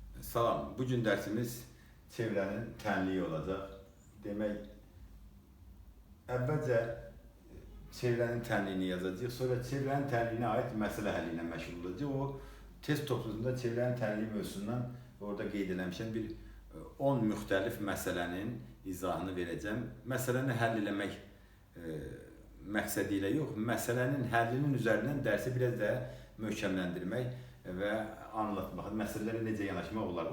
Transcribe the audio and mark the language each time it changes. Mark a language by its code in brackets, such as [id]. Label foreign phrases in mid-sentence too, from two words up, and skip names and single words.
[tr] Salam, bugün dersimiz çevrenin tenliği olacak. Demek evvelce çevrenin tenliğini yazacağız, sonra çevrenin tenliğine ait mesele [az] həlli ilə məşğul olacağıq. O test topluluğunda çevrenin tenliği mövzusundan orada qeyd eləmişəm bir 10 müxtəlif məsələnin izahını verəcəm. Məsələni həll eləmək məqsədi ilə yox, məsələnin həllinin üzərindən dərsi biraz da möhkəmləndirmək və anlatmaq, məsələlərə necə yanaşmaq olar.